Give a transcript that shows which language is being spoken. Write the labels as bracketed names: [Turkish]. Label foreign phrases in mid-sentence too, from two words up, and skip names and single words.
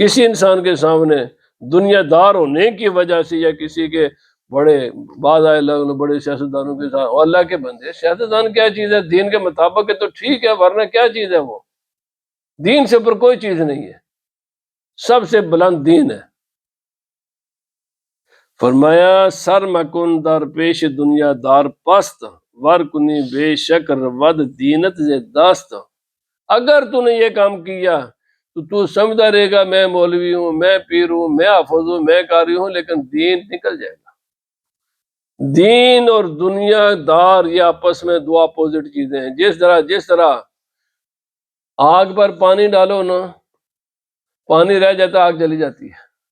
[Urdu] کسی انسان کے سامنے دنیا دار ہونے کی وجہ سے یا کسی کے بڑے بعض آئے لوگ بڑے سیاستدانوں کے ساتھ، اور اللہ کے بندے سیاستدان کیا چیز ہے؟ دین کے مطابق ہے تو ٹھیک ہے، ورنہ کیا چیز ہے؟ وہ دین سے اوپر کوئی چیز نہیں ہے، سب سے بلند دین ہے۔ [Persian] فرمایا سر مکن در پیش دنیا دار پست، ور کنی بے شک ود دینت ز دست۔ [Urdu] اگر تو نے یہ کام کیا تو سمجھتا رہے گا میں مولوی ہوں، میں پیر ہوں، میں حافظ ہوں، میں قاری ہوں، لیکن دین نکل جائے گا۔ دین اور دنیا دار یہ آپس میں دو اپوزٹ چیزیں ہیں. جس طرح آگ پر پانی ڈالو نا، پانی رہ جاتا، آگ جلی جاتی ہے.